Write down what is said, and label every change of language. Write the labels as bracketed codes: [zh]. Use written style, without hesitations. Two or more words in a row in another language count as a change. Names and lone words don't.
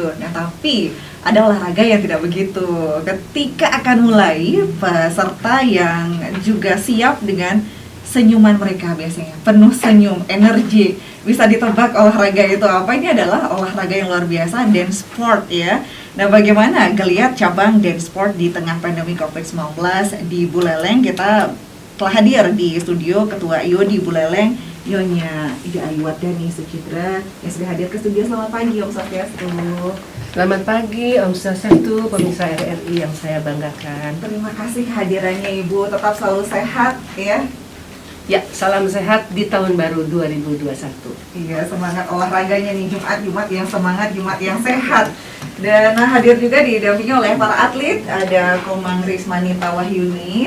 [id] Nah tapi ada olahraga yang tidak begitu. Ketika akan mulai, peserta yang juga siap dengan senyuman mereka biasanya penuh senyum, energi. Bisa ditebak olahraga itu apa? Ini adalah olahraga yang luar biasa, [en] dance sport [id] ya. Nah bagaimana geliat cabang [en] dance sport [id] di tengah pandemi COVID-19 di Buleleng? Kita telah hadir di studio Ketua IOD Buleleng, Nyonya Ida Ayu-Wardani Sucitra yang sudah hadir ke studio. Selamat pagi [ban] Om Swastiastu. [id] Selamat pagi [ban] Om Swastiastu, [id] pemirsa RRI yang saya banggakan. Terima kasih kehadirannya Ibu, tetap selalu sehat ya. Ya, salam sehat di tahun baru 2021. Iya, semangat olahraganya nih, Jumat yang semangat, Jumat yang sehat. Dan hadir juga didampingi oleh para atlet, ada Komang Rismanita Wahyuni.